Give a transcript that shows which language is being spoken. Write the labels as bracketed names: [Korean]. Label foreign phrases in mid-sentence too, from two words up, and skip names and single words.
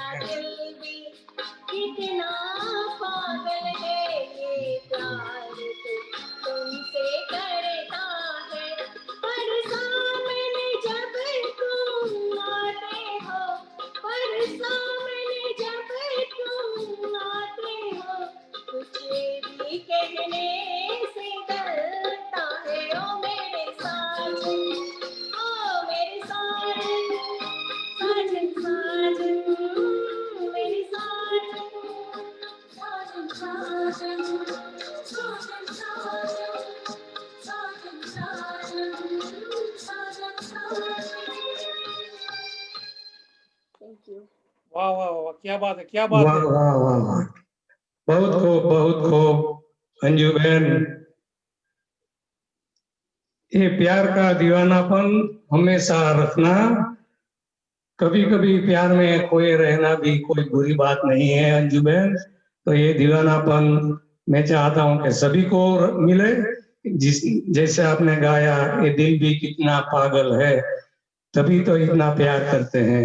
[Hindi] दिल भी कितना पागल है, ये प्यार तो तुमसे करता है, पर सामने जब तुम आते हो, पर सामने जब तुम आते हो, कुछ भी कहने से डरता है, ओ मेरे साजन, ओ मेरे साजन, साजन साजन, मेरे साजन, साजन साजन, साजन साजन, साजन साजन, साजन साजन। [English] Thank you. [Hindi] वाह वाह वाह, क्या बात है, क्या बात वाह है। वाह वाह वाह, बहुत खूब अंजू बहन, ये प्यार का दीवानापन हमेशा रखना, कभी कभी प्यार में खोए रहना भी कोई बुरी बात नहीं है अंजू बहन, तो ये दीवानापन मैं चाहता हूं कि सभी को मिले, जिस जैसे आपने गाया, ये दिल भी कितना पागल है, तभी तो इतना प्यार करते हैं।